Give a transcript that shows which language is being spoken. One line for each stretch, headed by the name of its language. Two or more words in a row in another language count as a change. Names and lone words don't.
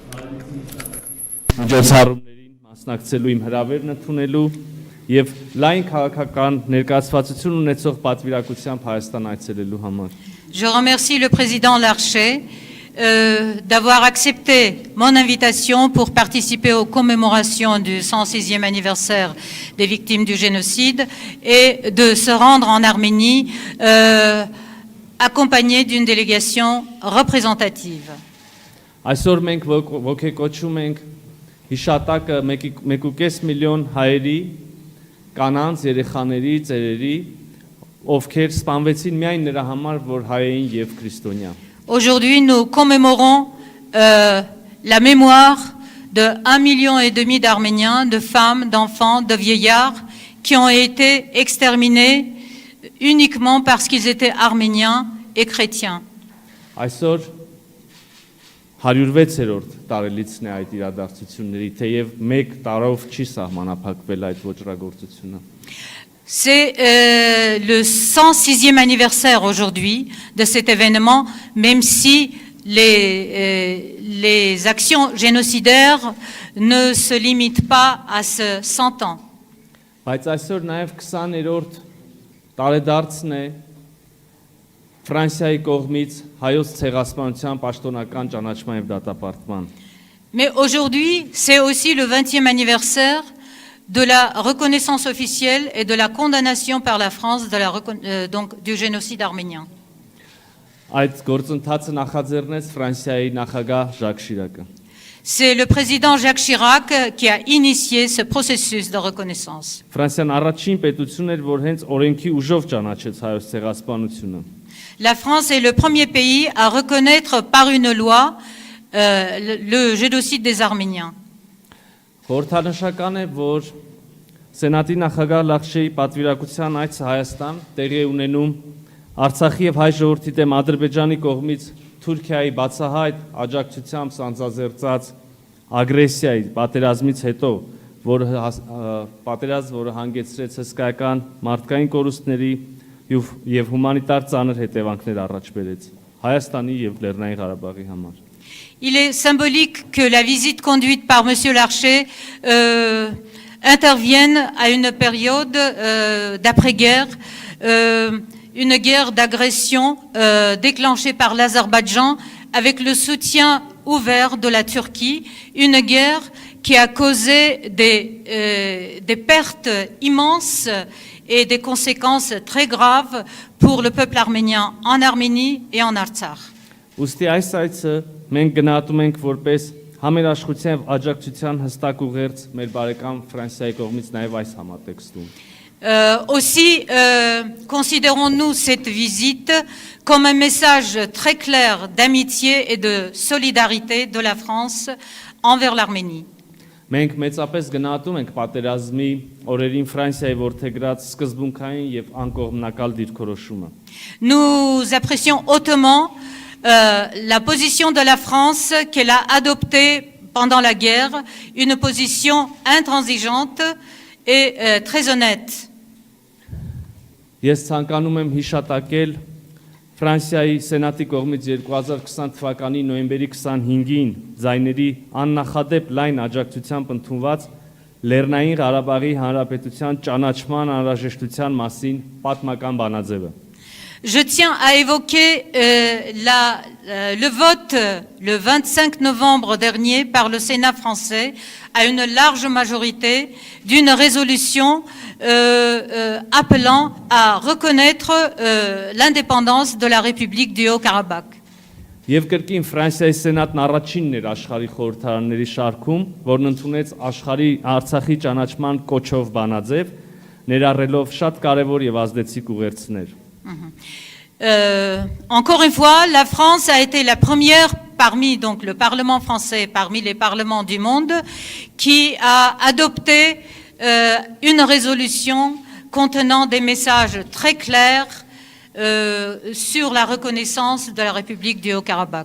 Armenian: միջոցառումներին մասնակցելու իմ հրավերն ընդունելու եւ լայն քաղաքական ներկայացվածություն ունեցող պատվիրակությամբ Հայաստան այցելելու համար։
French: Je remercie le président Larcher d'avoir accepté mon invitation pour participer aux commémorations du 106e anniversaire des victimes du génocide et de se rendre en Arménie accompagné d'une délégation représentative.
Armenian: Այսօր մենք ոգեկոչում ենք հիշատակը 1.5 միլիոն հայերի, կանանց, երեխաների, ծերերի, ովքեր սպանվեցին միայն նրա համար, որ հայ էին եւ քրիստոնյա։
French: Aujourd'hui, nous commémorons la mémoire de 1,5 million d'Arméniens, de femmes, d'enfants, de vieillards qui ont été exterminés uniquement parce qu'ils étaient arméniens et chrétiens.
Armenian: Այսօր 106-րդ տարելիցն է այդ իրադարձությունների, թեև 1 տարով չի սահմանափակվել այդ ոճրագործությունը։
French: C'est le 106e anniversaire aujourd'hui de cet événement, même si les actions génocidaires ne se limitent pas à ce 100 ans.
Armenian: Բայց այսօր նաև 20-րդ տարեդարձն է Ֆրանսիայի կողմից հայոց ցեղասպանության պաշտոնական ճանաչման եւ դատապարտման։
French: Mais aujourd'hui, c'est aussi le 20e anniversaire de la reconnaissance officielle et de la condamnation par la France donc, du génocide arménien.
Armenian: Այդ գործընթացը նախաձեռնեց Ֆրանսիայի նախագահ Ժակ Շիրակը։
French: C'est le président Jacques Chirac qui a initié ce processus de reconnaissance.
Armenian: Ֆրանսիան առաջին պետությունն էր, որ հենց օրենքի ուժով ճանաչեց հայոց ցեղասպանությունը։
French: La France est le premier pays à reconnaître par une loi le génocide des Arméniens.
Armenian: Խորհրդանշական է, որ Սենատի նախագահ Լախշեի պատվիրակության այցը Հայաստան տեղի է ունենում Արցախի եւ հայ ժողովրդի դեմ Ադրբեջանի կողմից Թուրքիայի բացահայտ աջակցությամբ սանձազերծած ագրեսիայի պատերազմից հետո, որը հանգեցրեց հսկայական մարդկային կորուստների եւ հումանիտար ծանր հետևանքներ առաջ բերեց Հայաստանի եւ Լեռնային Ղարաբաղի համար։
French: Il est symbolique que la visite conduite par M. Larcher intervienne à une période d'après-guerre, une guerre d'agression déclenchée par l'Azerbaïdjan avec le soutien ouvert de la Turquie, une guerre qui a causé des pertes immenses et des conséquences très graves pour le peuple arménien en Arménie et en Artsakh.
Armenian: Ոստի այս այցը մենք գնահատում ենք որպես համերաշխության եւ աջակցության հստակ ուղերձ մեր բարեկամ Ֆրանսիայի կողմից նաեւ այս համատեքստում։
French: Aussi, considérons-nous cette visite comme un message très clair d'amitié et de solidarité de la France envers l'Arménie.
Armenian: Մենք մեծապես գնահատում ենք պատերազմի օրերին Ֆրանսիայի որդեգրած սկզբունքային եւ անկողմնակալ դիրքորոշումը։
French: Nous apprécions hautement la position de la France qu'elle a adoptée pendant la guerre, une position intransigeante et très honnête.
Armenian: Ես ցանկանում եմ հիշատակել Ֆրանսիայի Սենատի կողմից 2020 թվականի նոյեմբերի 25-ին ձայների աննախադեպ լայն աջակցությամբ ընդունված Լեռնային Ղարաբաղի Հանրապետության ճանաչման անհրաժեշտության մասին պատմական բանաձևը։
French: Je tiens à évoquer le vote le 25 novembre dernier par le Sénat français à une large majorité d'une résolution appelant à reconnaître l'indépendance de la République du Haut-Karabakh.
Armenian: Եվ կրկին Ֆրանսիայի Սենատն առաջինն էր աշխարհի խորհրդարանների շարքում, որն ընդունեց աշխարհի Արցախի ճանաչման կոչով բանաձև, ներառելով շատ կարևոր եւ ազդեցիկ ուղերձներ։
French: Encore une fois, la France a été la première parmi donc le Parlement français, parmi les parlements du monde, qui a adopté une résolution contenant des messages très clairs sur la reconnaissance de la République du Haut-Karabakh.